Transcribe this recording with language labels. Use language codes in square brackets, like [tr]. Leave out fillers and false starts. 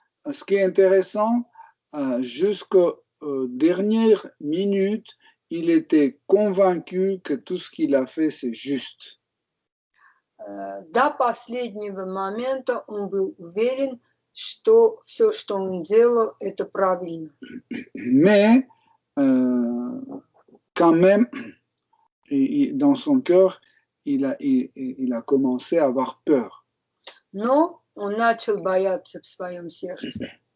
[fr] Ce qui est intéressant, jusqu'aux dernières minutes, il était convaincu que tout ce qu'il a fait, c'est juste. [ru] До последнего момента он был уверен, что все, что он делал, это правильно. [fr] Mais quand même, dans son cœur, il a commencé à avoir peur. [ru] Но он начал бояться в своем сердце.